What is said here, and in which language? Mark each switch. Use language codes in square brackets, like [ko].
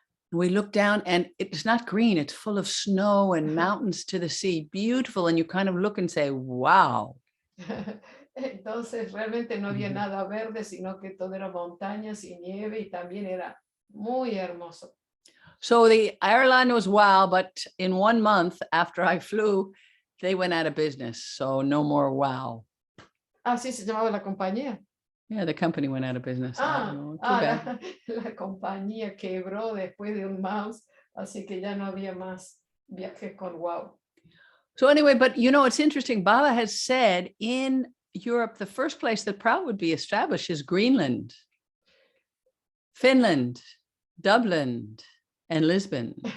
[en] We looked down and it's not green, it's full of snow and mountains to the sea, beautiful. And you kind of look and say, wow. [es] Entonces realmente no había nada verde, sino que todo era montañas y nieve y también era muy hermoso. [en] So the airline was WOW, but in 1 month after I flew, they went out of business. So no more WOW. [es] Así se llamaba la compañía. [en] Yeah, the company went out of business. [es] La compañía quebró después de un mouse, así que ya no había más viajes con WOW. [en] So anyway, but you know, it's interesting. Baba has said in Europe, the first place that Prout would be established is Greenland, Finland, Dublin, and Lisbon.